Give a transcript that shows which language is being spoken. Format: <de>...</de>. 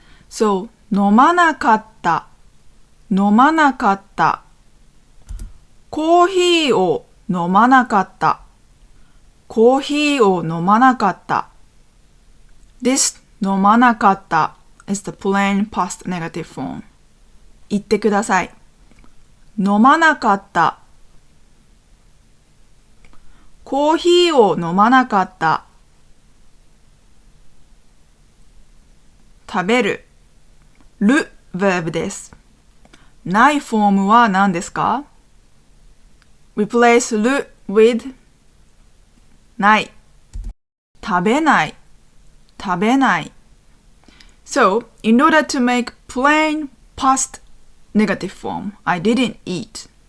<ja>So, 飲まなかった、飲まなかった。コーヒーを飲まなかった、コーヒーを飲まなかった。</ja> <en>This 飲まなかった is the plain past negative form.</en> <ja>言ってください。飲まなかった。コーヒーを飲まなかった。食べる。る verb です。ないフォームは何ですか？</ja> <en>Replace る with ない。</en> <ja>食べない。食べない。</ja> <en>So, in order to make plain past negative form, I didn't eat.</en>